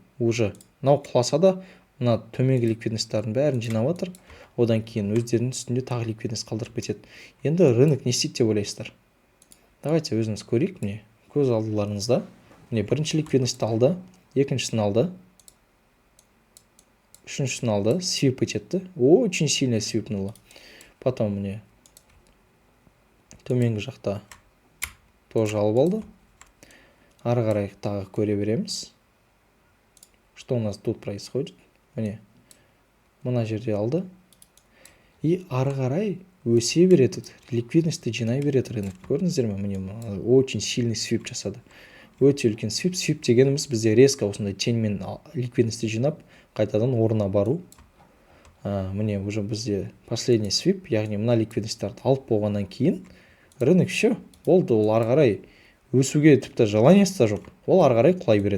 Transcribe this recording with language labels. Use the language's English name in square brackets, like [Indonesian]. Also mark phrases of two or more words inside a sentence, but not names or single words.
[Kazakh] Уже мынау құласа да, мына төменгі ликвидностьтардың бәрін жинап жатыр. Одан кейін өздерінің үстінде тағы ликвидность қалдырып кетеді. Енді рынок не істейді деп ойлайсыздар? Давайте өзіңіз көрейік, міне көз алдыларыңызда. Міне бірінші ликвидностьті алды, екіншісін алды, үшіншісін алды, свип етеді. [Russian] Очень сильно свипнуло. Потом мне [Kazakh] төменгі жақта [Russian] тоже [Kazakh] алып алды. Ары қарай тағы көре береміз. [Russian] Что у нас тут происходит? [Kazakh] Міне, мына жерде алды. И ары қарай өсе береді. Ликвидностьті жинай береді рынок. Көрдіңіздер ме? Міне, [Russian] очень сильный [Kazakh] свип жасады. Өте үлкен свип. Свип дегеніміз бізде резко осындай теньмен ликвидностьті жинап, қайтадан орнына бару. Міне, уже бізде последний свип, яғни мына ликвидностьтарды алып болғаннан кейін рынок все, болды, ол ары қарай өсуге тіпті желаниесі да жоқ, ол ары қарай құлай береді.